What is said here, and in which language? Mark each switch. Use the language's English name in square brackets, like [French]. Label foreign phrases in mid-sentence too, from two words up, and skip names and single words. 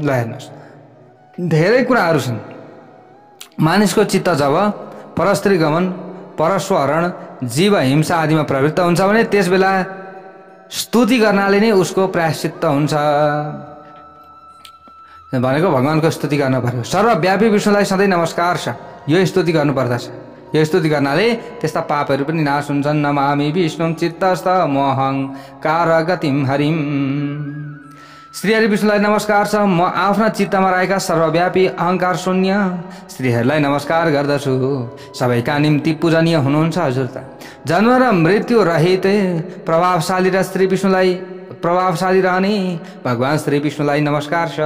[Nepali] ल हेर्नुहोस्, धेरै कुराहरू छन्। मानिसको चित्त जब परस्त्री गमन, परस्वहरण, जीव हिंसा आदिमा प्रवृत्त हुन्छ भने त्यसबेला स्तुति गर्नाले नै उसको प्रायश्चित्त हुन्छ। भनेको भगवानको स्तुति गर्न पर्यो। सर्वव्यापी विष्णुलाई सधैँ नमस्कार छ, यो स्तुति गर्नुपर्दछ। यो स्तुति गर्नाले त्यस्ता पापहरू पनि नाश हुन्छन्। [Sanskrit] नमामि विष्णुं चित्तस्थ मोहङ्कार गतिम हरिम। [Nepali] श्रीहरि विष्णुलाई नमस्कार छ। म आफ्ना चित्तमा रहेका सर्वव्यापी अहङ्कार शून्य श्रीहरिलाई नमस्कार गर्दछु। सबैका निम्ति पूजनीय हुनुहुन्छ हजुर त। जन्म र मृत्यु रहित प्रभावशाली र श्री विष्णुलाई प्रभावशाली रहने भगवान श्री विष्णुलाई नमस्कार छ।